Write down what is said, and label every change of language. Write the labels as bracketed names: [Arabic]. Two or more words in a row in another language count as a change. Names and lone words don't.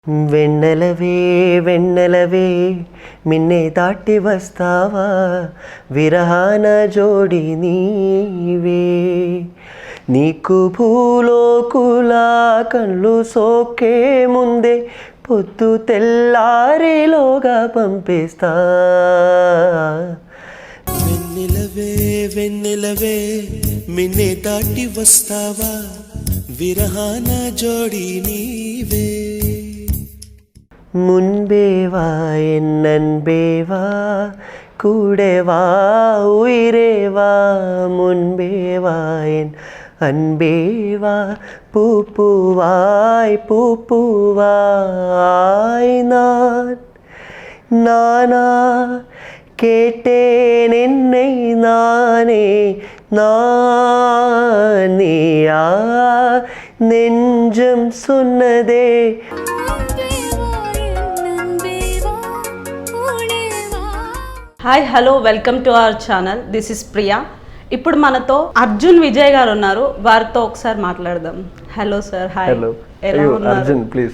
[Telugu] వెన్నెలవే వెన్నెలవే మిన్నే దాటి వస్తావా విరహాన జోడి నీవే నీకు భూలోకులా కళ్ళు సోకే ముందే పొద్దు తెల్లారేలోగా పంపిస్తా. వెన్నెలవే వెన్నెలవే మిన్నే దాటి వస్తావా విరహాన జోడి నీవే [Tamil] முன்பேவா என் அன்பேவா கூடவா உயிரேவா முன்பேவா என் அன்பேவா பூப்பூவாய் பூப்பூவாய் நானா கேட்டேன் என்னை நானே நானியா நெஞ்சம் சொன்னதே. [English] Hi hello welcome to our channel. This is Priya. [Telugu] ఇప్పుడు మనతో అర్జున్ విజయ్ గారు ఉన్నారు. వారితో ఒకసారి మాట్లాడదాం. [English] Hello sir. Hi. Hello. Arjun please.